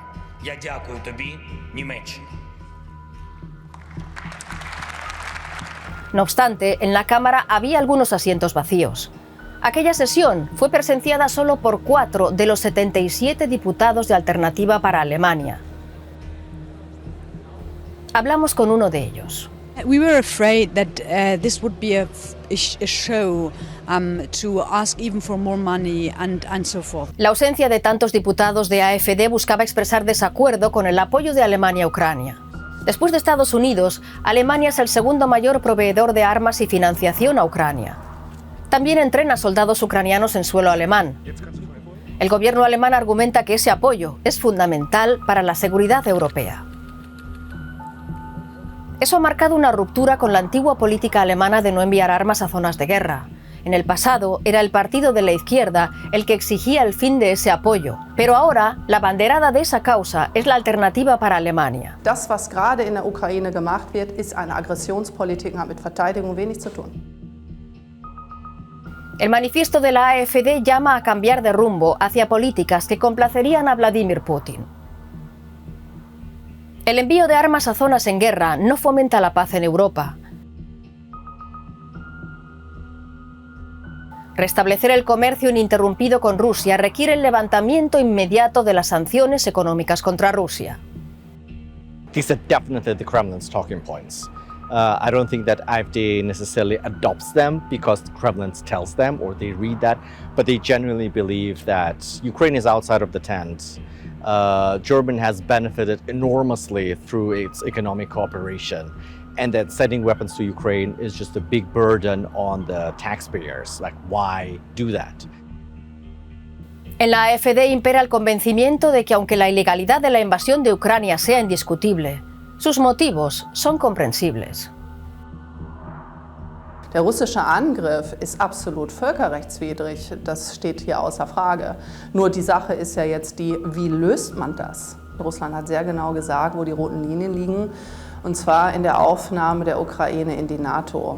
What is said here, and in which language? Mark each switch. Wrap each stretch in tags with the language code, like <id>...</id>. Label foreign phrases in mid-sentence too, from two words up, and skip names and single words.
<es>No obstante, en la Cámara había algunos asientos vacíos. Aquella sesión fue presenciada solo por 4 de los 77 diputados de Alternativa para Alemania. Hablamos con uno de ellos.</es> <en>We were afraid that this would be a show to ask even for more money and so forth.</en> <es>La ausencia de tantos diputados de AfD buscaba expresar desacuerdo con el apoyo de Alemania a Ucrania. Después de Estados Unidos, Alemania es el segundo mayor proveedor de armas y financiación a Ucrania. También entrena soldados ucranianos en suelo alemán. El gobierno alemán argumenta que ese apoyo es fundamental para la seguridad europea. Eso ha marcado una ruptura con la antigua política alemana de no enviar armas a zonas de guerra. En el pasado era el partido de la izquierda el que exigía el fin de ese apoyo, pero ahora la banderada de esa causa es la Alternativa para Alemania.</es> <de>Das, was gerade in der Ukraine gemacht wird, ist eine Aggressionspolitik und hat mit Verteidigung wenig zu tun.</de> <es>El manifiesto de la AfD llama a cambiar de rumbo hacia políticas que complacerían a Vladimir Putin. El envío de armas a zonas en guerra no fomenta la paz en Europa. Restablecer el comercio ininterrumpido con Rusia requiere el levantamiento inmediato de las sanciones económicas contra Rusia.</es> <en>These are definitely the Kremlin's talking points. I don't think that AfD necessarily adopts them because the Kremlin tells them or they read that, but they genuinely believe that Ukraine is outside of the tent. Germany has benefited enormously through its economic cooperation, and that sending weapons to Ukraine is just a big burden on the taxpayers. Like, why do that?</en> <es>En la AfD impera el convencimiento de que aunque la ilegalidad de la invasión de Ucrania sea indiscutible, sus motivos son comprensibles.</es> <de>Der russische Angriff ist absolut völkerrechtswidrig, das steht hier außer Frage. Nur die Sache ist ja jetzt die, wie löst man das? Russland hat sehr genau gesagt, wo die roten Linien liegen, und zwar in der Aufnahme der Ukraine in die NATO.</de>